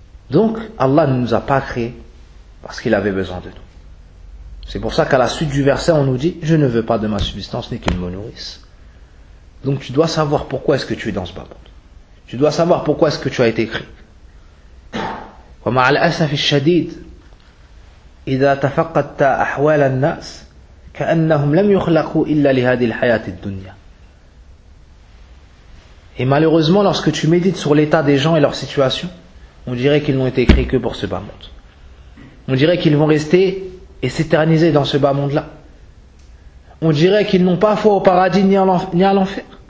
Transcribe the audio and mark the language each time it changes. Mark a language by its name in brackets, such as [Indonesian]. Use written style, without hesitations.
[French] Donc, Allah ne nous a pas créés parce qu'il avait besoin de nous. C'est pour ça qu'à la suite du verset, on nous dit, je ne veux pas de ma subsistance, ni qu'il me nourrisse. Donc, tu dois savoir pourquoi est-ce que tu es dans ce bas monde. Tu dois savoir pourquoi est-ce que tu as été créé. [Arabic] ومع الأسف الشديد إذا تفقدت أحوال الناس كأنهم لم يخلقوا إلا لهذه الحياة الدنيا. [French] Et malheureusement, lorsque tu médites sur l'état des gens et leur situation, on dirait qu'ils n'ont été créés que pour ce bas monde. On dirait qu'ils vont rester et s'éterniser dans ce bas monde-là. On dirait qu'ils n'ont pas foi au paradis ni à l'enfer.